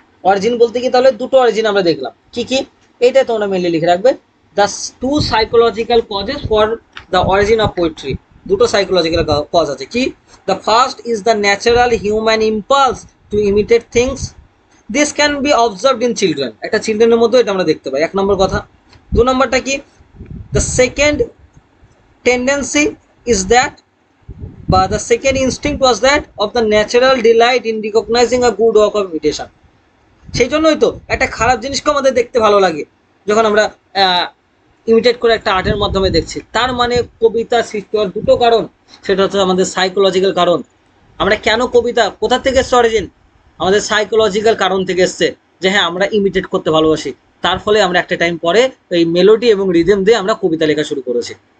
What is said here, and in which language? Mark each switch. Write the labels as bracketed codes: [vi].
[bn] Origin বলতে কি, তাহলে দুটো অরিজিন আমরা দেখলাম, কি কি? এইটা তোমরা মেনলি লিখে রাখবে, [en] The 2 psychological causes for the origin of poetry. [bn] দুটো সাইকোলজিক্যাল কজ আছে, কি? [en] the first is the natural human impulse to imitate things, this can be observed in children, [bn] একটা চিলড্রেনের মধ্যে এটা আমরা দেখতে পাই, 1 নম্বর কথা। 2 নম্বরটা কি? [en] The second tendency is that, বা the second instinct was that of the natural delight in recognizing a good work of imitation. [bn] সেই জন্যই তো একটা খারাপ জিনিসকে আমাদের দেখতে ভালো লাগে যখন আমরা ইমিটেট করে একটা আর্টের মাধ্যমে দেখছি। তার মানে কবিতা সৃষ্টি হওয়ার দুটো কারণ, সেটা হচ্ছে আমাদের সাইকোলজিক্যাল কারণ। আমরা কেন কবিতা, কোথা থেকে এসছে অরিজিন? আমাদের সাইকোলজিক্যাল কারণ থেকে এসছে, যে হ্যাঁ আমরা ইমিটেট করতে ভালোবাসি, তার ফলে আমরা একটা টাইম পরে এই মেলোডি এবং রিদম দিয়ে আমরা কবিতা লেখা শুরু করেছি।